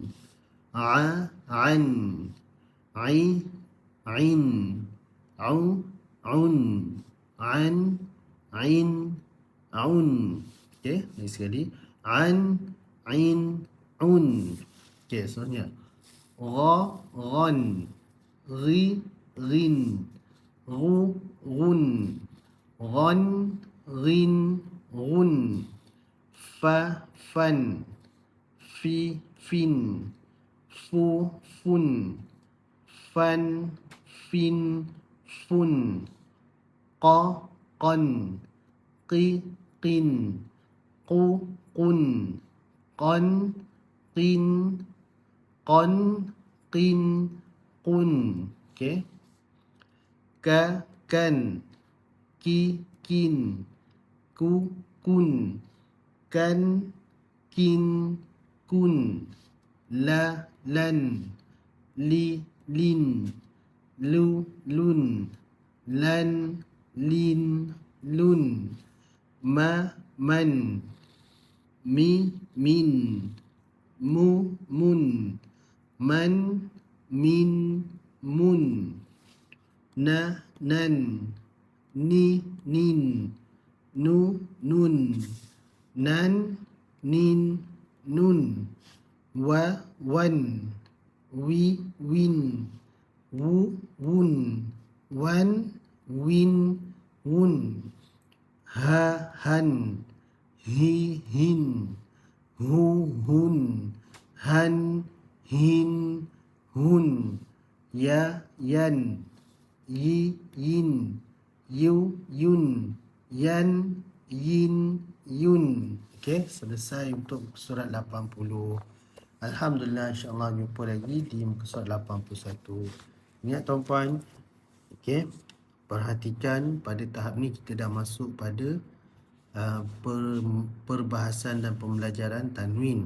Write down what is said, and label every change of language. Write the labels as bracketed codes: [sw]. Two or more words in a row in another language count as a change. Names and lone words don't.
[ms] An, ain, un, an, ain, un. Okey, lagi sekali. An, ain, un. Okey, seterusnya. Ran, rin, run, ran, rin, run. Fan, fin, fun, fan, fin, fun. Qan, qin, qun, qan, qin, qan, qin, qun. Okey. Kan, kin, kun, kan, kin, kun. Lan, lin, lun, lan, lin, lun. Man, min, mun, man, min, mun, na, nan, ni, nin, nu, nun, nan, nin, nun, wa, wan, wi, win, wu, wun, wan, win, wun, ha, han, hi, hin, hu, hun, han, hin, hun, ya, yan, yi, yin, yu, yun, yan, yin, yun. Okey, selesai untuk surat 80. Alhamdulillah, insyaAllah jumpa lagi di muka surat 81. Ingat tuan-puan, okey, perhatikan pada tahap ni kita dah masuk pada perbahasan dan pembelajaran tanwin.